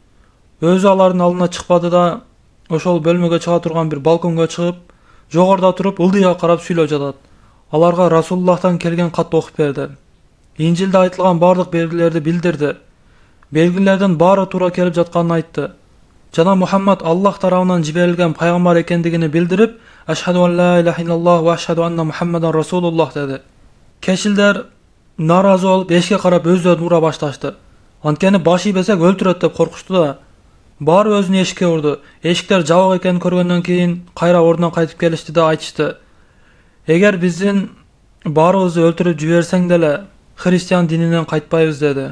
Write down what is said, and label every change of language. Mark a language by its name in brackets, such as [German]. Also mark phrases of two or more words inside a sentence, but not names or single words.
[Kyrgyz] Өзү алардын алдына чыкпады да, ошол бөлмөгө чыга турган бир балконго чыгып, жогоруда туруп ылдыйга карап сүйлөп жатат. Аларга Расулуллахтан келген катты окуп берди. Инжилде айтылган бардык белгилерди билдирди. Белгилердин баары туура келип жатканын айтты. Жана Мухаммад Аллах тарабынан жиберилген пайгамбар экендигини билдирип, [Arabic] "أشهد أن لا إله إلا الله وأشهد أن محمدا رسول الله" деди. [Kyrgyz] Кечилдер наразы болуп эшикке карап өздөрүн ура башташты. Анткени баш ийбесек өлтүрөт деп коркушту да. Баары өзүнүн эшикке урду. Эшиктер жабык экенин көргөндөн кийин кайра ордуна кайтып келишти да айтышты: "Эгер биздин баарыбызды өлтүрүп жиберсең деле, христиан дининен кайтпайбыз" деди.